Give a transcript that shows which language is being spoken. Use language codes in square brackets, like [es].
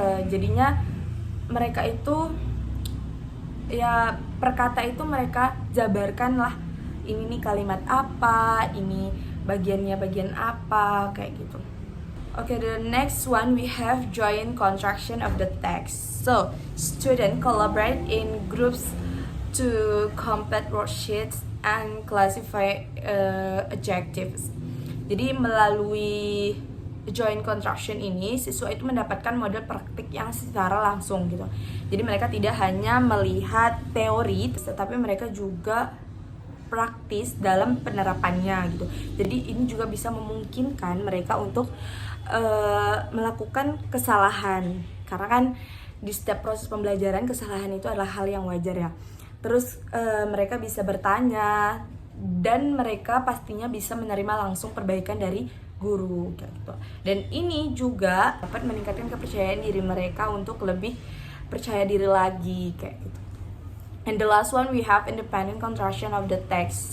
[id] Jadinya mereka itu per kata itu mereka jabarkan lah, ini nih kalimat apa, ini bagiannya bagian apa kayak gitu. [en] Okay, the next one we have joint construction of the text. So student collaborate in groups to complete worksheets and classify adjectives. [id] Jadi melalui joint construction ini siswa itu mendapatkan model praktik yang secara langsung gitu. Jadi mereka tidak hanya melihat teori, tetapi mereka juga praktis dalam penerapannya gitu. Jadi ini juga bisa memungkinkan mereka untuk melakukan kesalahan, karena kan di setiap proses pembelajaran kesalahan itu adalah hal yang wajar ya. Terus mereka bisa bertanya dan mereka pastinya bisa menerima langsung perbaikan dari guru kayak gitu. Dan ini juga dapat meningkatkan kepercayaan diri mereka untuk lebih percaya diri lagi kayak gitu. [en] And the last one, we have independent construction of the text.